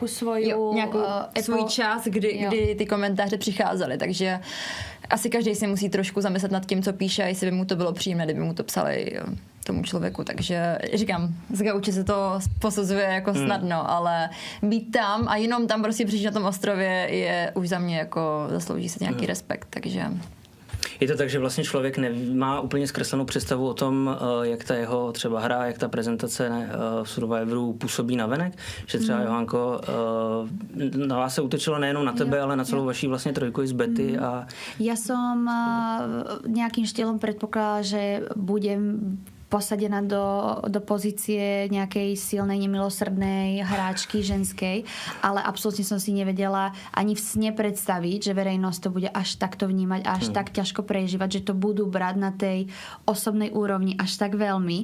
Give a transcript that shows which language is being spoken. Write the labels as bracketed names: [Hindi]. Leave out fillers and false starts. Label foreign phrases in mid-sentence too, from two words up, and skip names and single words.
[Czech] svůj čas, kdy ty komentáře přicházely, takže asi každý si musí trošku zamyslet nad tím, co píše, a jestli by mu to bylo příjemné, kdyby mu to psali tomu člověku, takže říkám, z gauče se to posuzuje jako snadno, ale být tam a jenom tam prostě přijít na tom ostrově je už za mě jako zaslouží se nějaký respekt, takže... Je to tak, že vlastně člověk nemá úplně zkreslenou představu o tom, jak ta jeho třeba hra, jak ta prezentace v Survivoru působí navenek? Že třeba, Johanko, na vás se útočilo nejenom na tebe, ale na celou vaší vlastně trojku z Betty. A... [Slovak] Ja som nejakým štýlom predpokladala, že budem posadená do pozície nejakej silnej, nemilosrdnej hráčky ženskej, ale absolútne som si nevedela ani v sne predstaviť, že verejnosť to bude až takto vnímať, až tak ťažko prežívať, že to budú brať na tej osobnej úrovni až tak veľmi.